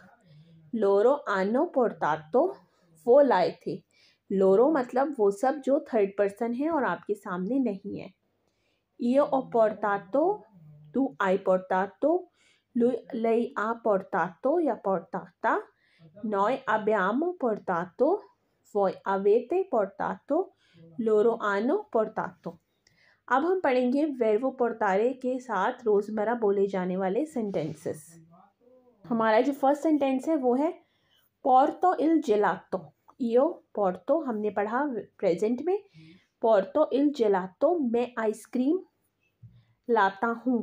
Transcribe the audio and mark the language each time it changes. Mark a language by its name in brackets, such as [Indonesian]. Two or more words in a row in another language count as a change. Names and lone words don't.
[Italian] loro hanno portato [Hindi] वो लाए थे। लोरो मतलब वो सब जो [English] third person [Hindi] है और आपके सामने नहीं है। [Italian] io ho portato tu hai portato, lei ha portato या portata। Noi abbiamo portato, voi avete portato, loro hanno portato। [Hindi] अब हम पढ़ेंगे [Italian] verbo portare [Hindi] के साथ रोज़मर्रा बोले जाने वाले सेंटेंसेस। हमारा जो [English] first sentence [Hindi] है वो है [Italian] porto il gelato. io porto [Hindi] हमने पढ़ा प्रेजेंट में। [Italian] porto il gelato [Hindi] मैं आइसक्रीम लाता हूँ।